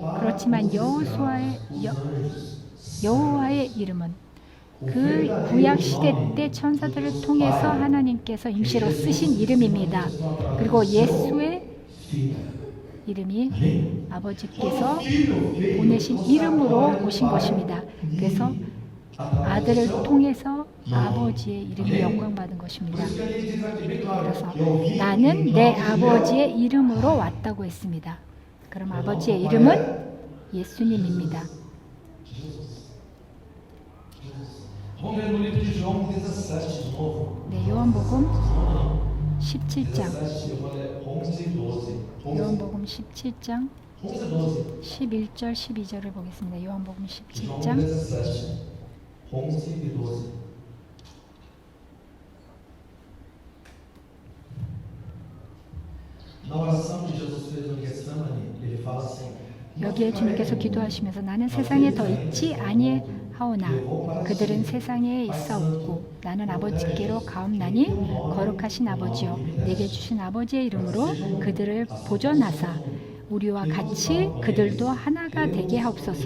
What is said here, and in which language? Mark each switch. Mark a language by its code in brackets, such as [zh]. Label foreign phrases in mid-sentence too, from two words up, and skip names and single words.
[ko] 그렇지만 여호와의 이름은 그 구약 시대 때 천사들을 통해서 하나님께서 임시로 쓰신 이름입니다. 그리고 예수의 이름이 아버지께서 보내신 이름으로 오신 것입니다. 그래서 아들을 통해서 아버지의 이름이 영광받은 [pt] Por [ko] 것입니다. [pt] isso que ele diz aqui bem claro, [ko] 그래서 [pt] eu vim [ko] 나는 [pt] em [ko] 내 [pt] nome de [ko] 아버지의 이름으로 왔다고 했습니다. 그럼 아버지의 이름은 예수님입니다. [pt] Vamos ver no livro de João 17 de novo. [ko] 네, 요한복음 [pt] Não, [ko] 17장. [pt] 17, eu vou ler 11 e 12. 11, [ko] 요한복음 17장 [pt] 12. [ko] 11절 12절을 보겠습니다. 요한복음 [pt] João [ko] 17장 [pt] 17, 11 e 12. Na oração que Jesus fez no Getsemane, ele fala assim: [ko] 여기에 주님께서 기도하시면서 나는 세상에 더 있지 아니하오나 그들은 세상에 있사옵고 나는 아버지께로 가옵나니 거룩하신 아버지여 내게 주신 아버지의 이름으로 그들을 보존하사 우리와 같이 그들도 하나가 되게 하옵소서.